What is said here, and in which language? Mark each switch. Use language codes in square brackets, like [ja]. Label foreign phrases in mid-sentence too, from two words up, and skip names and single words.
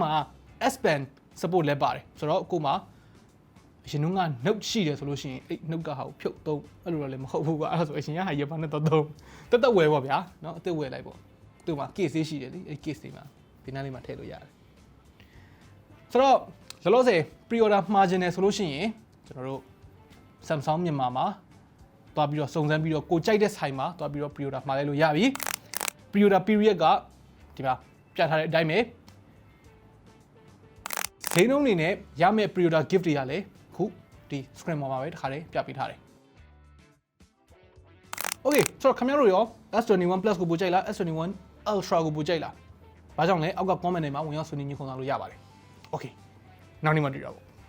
[my] မှာ S Pen support လည်းပါတယ်ဆိုတော့အခုမှအရင်က note ရှိတယ်ဆိုလို့ရှိရင်အဲ့ note ကဟာကိုဖြုတ်သုံးအဲ့လိုလည်းမဟုတ်ဘူးကွာအဲ့ဒါဆိုအရင်ကဟာရပါနဲ့တော့သုံးတက်ဝယ်ပေါ့ဗျာเนาะအသက်ဝယ်လိုက်ပေါ့သူ့မှာ case ရှိတယ်လေအဲ့ case တွေမှာဒီနားလေးမှာထည့်လို့ရတယ်ဆိုတော့လောလောဆယ် [en] pre-order margin [my] နဲ့ဆိုလို့ရှိရင်ကျွန်တော်တို့ Samsung မြန်မာမှာတွားပြီးတော့စုံစမ်းပြီးတော့ကိုကြိုက်တဲ့ဆိုင်မှာတွားပြီးတော့ pre-order မှာလိုက်လို့ရပြီ [en] pre-order period [my] ကဒီမှာပြထားတဲ့အတိုင်းပဲ ဈေးနှုန်းအနေနဲ့ရမယ့် [en] pre-order gift [my] တွေကလည်းခုဒီ screen ပေါ်မှာပဲတစ်ခါတည်းပြပေးထားတယ် Okay ဆိုတော့ခင်ဗျားတို့ရော S21 Plus ကိုပို့ကြိုက်လား S21 Ultra ကိုပို့ကြိုက်လားဘာကြောင့်လဲအောက်က comment တွေမှာဝင်ရောက်ဆွေးနွေးညှိနှိုင်းလို့ရပါတယ် Okay နောက်နေ့မှတွေ့ကြပါ